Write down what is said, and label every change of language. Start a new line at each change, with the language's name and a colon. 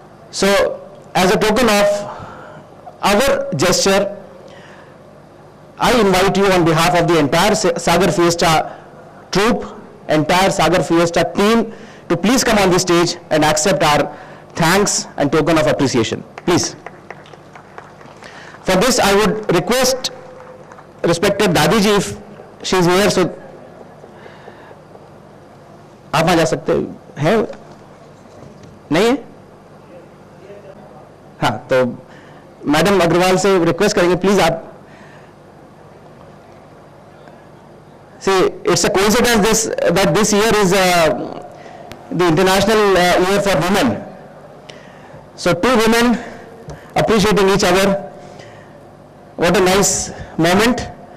English: So, as a token of our gesture, I invite you on behalf of the entire Sagar Fiesta troupe, entire Sagar Fiesta team, to please come on the stage and accept our thanks and token of appreciation. Please. For this, I would request respected Dadi ji, if she is here, so
Hindi: आप वहाँ जा सकते हैं? नहीं है? हाँ, तो madam Agarwal से रिक्वेस्ट करेंगे, प्लीज आप.
English: See, it's a coincidence that this year is the International Year for Women. So two women appreciating each other. What a nice moment.